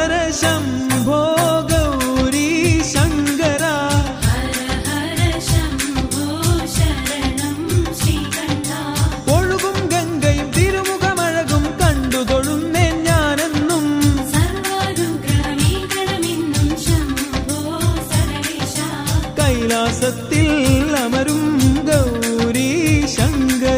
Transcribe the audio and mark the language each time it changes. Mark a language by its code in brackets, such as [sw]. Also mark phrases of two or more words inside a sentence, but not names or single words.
[sa] शम्भो गौरी शङ्करा हर हर शम्भो शरणं श्रीकण्ठा [ml] ഒഴുകും ഗംഗയും തിരുമുഖമഴകും കണ്ടു തൊഴുന്നേൻ ഞാനെന്നും സർവാനുഗ്രഹമേകണമെന്നും ശംഭോ സകലേശ കൈലാസത്തിൽ അമരും ഗൗരി ശങ്കര